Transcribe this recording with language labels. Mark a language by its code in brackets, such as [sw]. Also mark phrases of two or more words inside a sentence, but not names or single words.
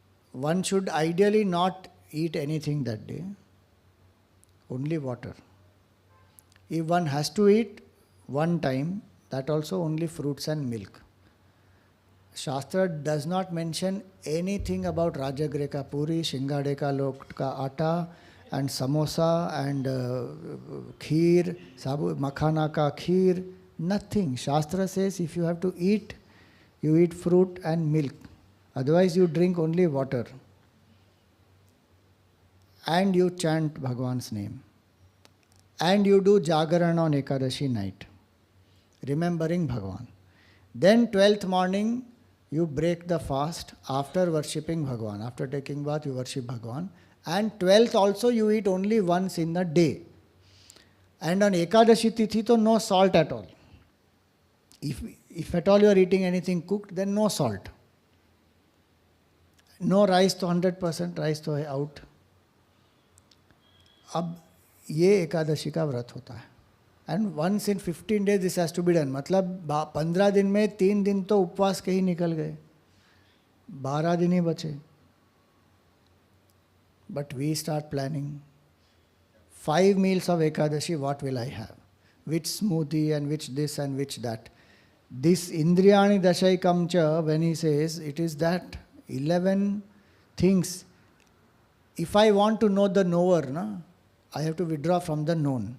[en] one should ideally not eat anything that day, only water. If one has to eat one time, that also only fruits and milk. Shastra does not mention anything about [hi] राजगिरे का पूरी, सिंघाड़े का लोक का आटा, [en] and samosa, and kheer, [hi] साबू, मखाना का खीर, nothing. [en] Shastra says if you have to eat, you eat fruit and milk. Otherwise you drink only water. And you chant Bhagwan's name. And you do Jagaran on Ekadashi night, remembering Bhagwan. Then 12th morning, you break the fast after worshipping Bhagwan. After taking bath, you worship Bhagwan. And 12th also, you eat only once in a day. And on Ekadashi Tithi, to no salt at all. If at all you are eating anything cooked, then no salt. No rice to 100%, rice to out. [hi] अब ये एकादशी का व्रत होता है. [en] And once in 15 days this has to be done. मतलब 15 दिन में 3 दिन तो उपवास के ही निकल गए, 12 दिन ही बचे. But we start planning 5 meals of Ekadashi, what will I have? Which smoothie and which this and which that. [sa] This इन्द्रियाणि दशैकं च, [en] when he says, it is that 11 things. If I want to know the knower, I have to withdraw from the known.